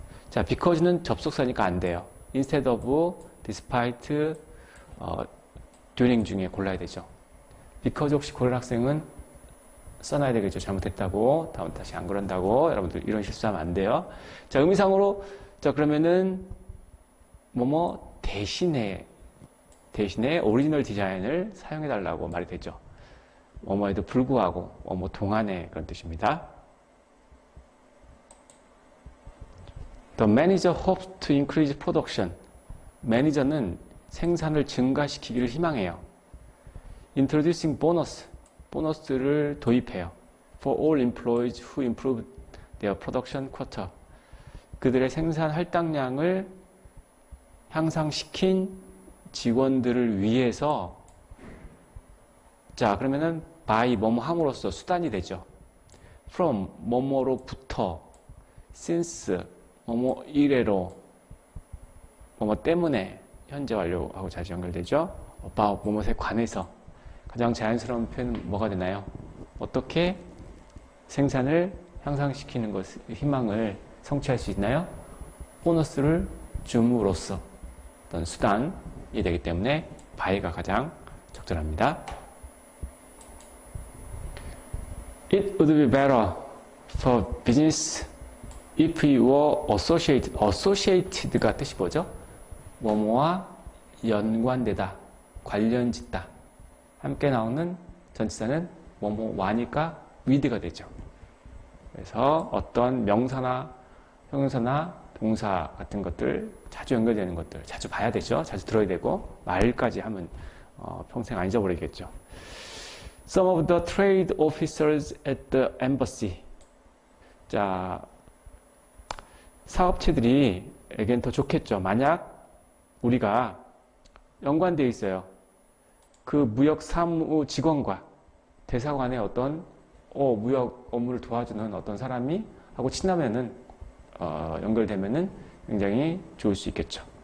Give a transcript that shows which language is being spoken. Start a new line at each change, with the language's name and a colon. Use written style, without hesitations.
Korean: 자, because는 접속사니까 안 돼요. instead of, despite, during 중에 골라야 되죠. because 혹시 고른 학생은 써놔야 되겠죠. 잘못했다고, 다음 다시 안 그런다고. 여러분들 이런 실수하면 안 돼요. 자, 의미상으로, 자, 그러면은, 뭐뭐 대신에 오리지널 디자인을 사용해달라고 말이 되죠. 뭐뭐에도 불구하고, 뭐뭐 동안에 그런 뜻입니다.
English: The manager hopes to increase production.
Korean: 매니저는 생산을 증가시키기를 희망해요.
English: Introducing bonus.
Korean: 보너스를 도입해요.
English: For all employees who improve their production quota.
Korean: 그들의 생산 할당량을 향상시킨 직원들을 위해서 자 그러면은 by 뭐뭐 함으로써 수단이 되죠. from 뭐뭐로부터 since 뭐뭐 이래로 뭐뭐 때문에 현재 완료하고 자주 연결되죠. about 뭐뭐에 관해서 가장 자연스러운 표현은 뭐가 되나요? 어떻게 생산을 향상시키는 것 희망을 성취할 수 있나요? 보너스를 줌으로써 어떤 수단이 되기 때문에 by가 가장 적절합니다.
English: It would be better for business if we were associated.
Korean: associated가 뜻이 뭐죠? 뭐뭐와 연관되다, 관련짓다. 함께 나오는 전치사는 뭐뭐와니까 with가 되죠. 그래서 어떤 명사나 형용사나 동사 같은 것들 자주 연결되는 것들 자주 봐야 되죠. 자주 들어야 되고 말까지 하면 평생 안 잊어버리겠죠.
English: Some of the trade officers at the embassy.
Korean: 자, 사업체들이에겐 더 좋겠죠. 만약 우리가 연관되어 있어요. 그 무역 사무 직원과 대사관의 어떤 무역 업무를 도와주는 어떤 사람이 하고 친하면은 연결되면은 굉장히 좋을 수 있겠죠.